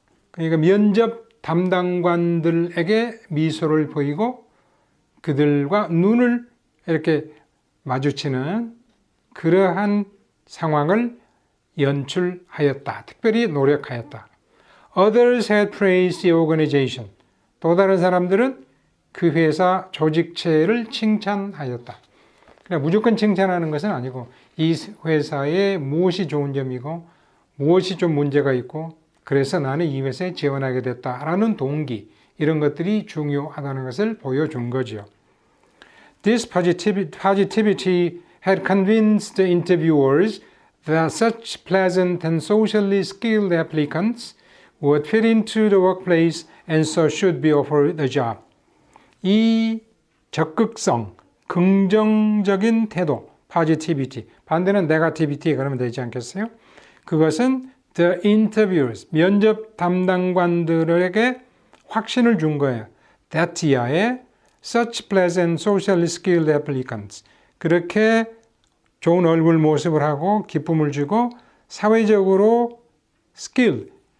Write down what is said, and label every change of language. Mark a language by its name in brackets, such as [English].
[Korean] 그러니까 면접 담당관들에게 미소를 보이고 그들과 눈을 이렇게 마주치는 그러한 상황을 연출하였다. 특별히 노력하였다. [English] Others had praised the organization. [Korean] 또 다른 사람들은 그 회사 조직체를 칭찬하였다. 그러니까 무조건 칭찬하는 것은 아니고 이 회사에 무엇이 좋은 점이고 무엇이 좀 문제가 있고 그래서 나는 이 회사에 지원하게 됐다라는 동기 이런 것들이 중요하다는 것을 보여준 거죠. [English] This positivity had convinced the interviewers that such pleasant and socially skilled applicants would fit into the workplace and so should be offered the job. [Korean] 이 적극성, 긍정적인 태도, positivity, 반대는 negativity 그러면 되지 않겠어요? 그것은 the interviewers, 면접 담당관들에게 확신을 준 거예요. [English] That year에 such pleasant, socially skilled applicants, 그렇게 좋은 얼굴 모습을 하고 기쁨을 주고 사회적으로 skill,